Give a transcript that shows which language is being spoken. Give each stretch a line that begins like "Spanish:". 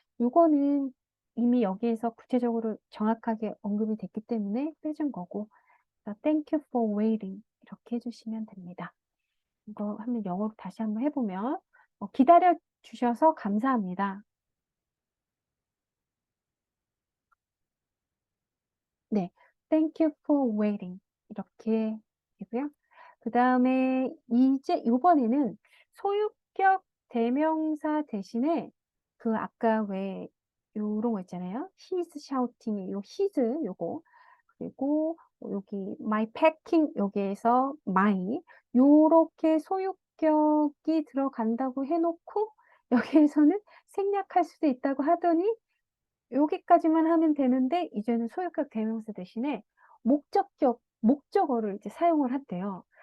Korean: 요거는 이미 여기에서 구체적으로 정확하게 언급이 됐기 때문에 빼준 거고
English: Thank you for waiting
Korean: 이렇게 해주시면 됩니다. 이거 한번 영어로 다시 한번 해보면 기다려 주셔서 감사합니다. 네,
English: Thank you for waiting
Korean: 이렇게 되고요. 그 다음에 이제 이번에는 소유격 대명사 대신에 그 아까 왜 요런 거 있잖아요. He's shouting 요 his 요거 그리고 여기 my packing 여기에서 my 요렇게 소유격이 들어간다고 해놓고 여기에서는 생략할 수도 있다고 하더니 여기까지만 하면 되는데 이제는 소유격 대명사 대신에 목적어를 이제 사용을 한대요.